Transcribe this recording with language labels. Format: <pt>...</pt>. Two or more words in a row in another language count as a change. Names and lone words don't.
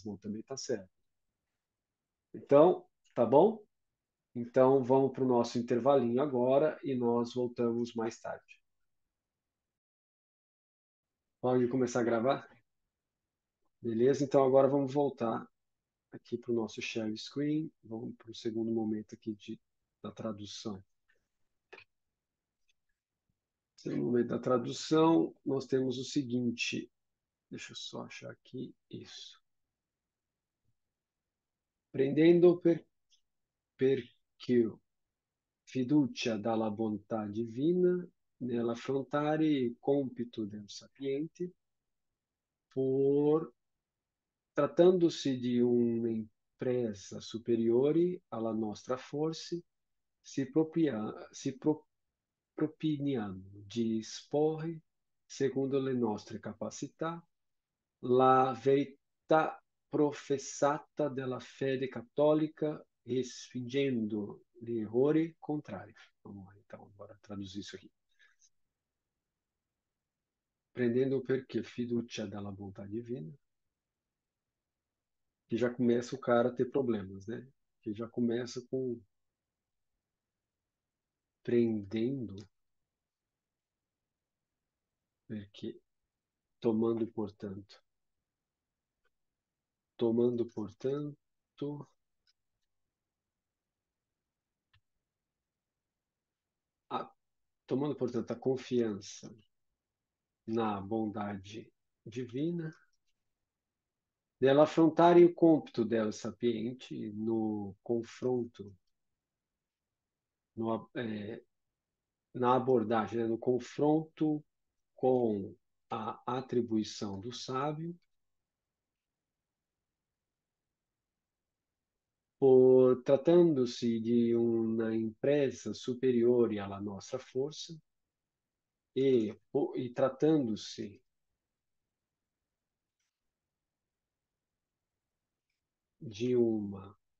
<pt>Bom, também está certo. Então, tá bom? Então vamos para o nosso intervalinho agora e nós voltamos mais tarde. Pode começar a gravar? Beleza? Então agora vamos voltar aqui para o nosso</pt> <en>share screen.</en> <pt>Vamos para o segundo momento aqui da tradução. Segundo momento da tradução, nós temos o seguinte. Deixa eu só achar aqui isso.</pt> <it>Prendendo perché fiducia dalla bontà divina nell'affrontare il compito del sapiente, por trattandosi di un'impresa superiore alla nostra forza, propiniamo di esporre, secondo le nostre capacità, la verità professata della fede cattolica, respingendo gli errori contrari.</it> <pt>Vamos lá, então, agora traduzir isso aqui.</pt> <it>Prendendo o perché fiducia dalla bontà divina,</it> <pt>que já começa o cara a ter problemas, né? Que já começa com</pt> <it>prendendo, perché</it> <pt>tomando, portanto, a, tomando, portanto, a confiança na bondade divina,</pt> <it>dela affrontare o compito del sapiente</it> <pt>no confronto, na abordagem, né, no confronto com a atribuição do sábio, por tratando-se de uma empresa superior à nossa força e tratando-se de uma</pt>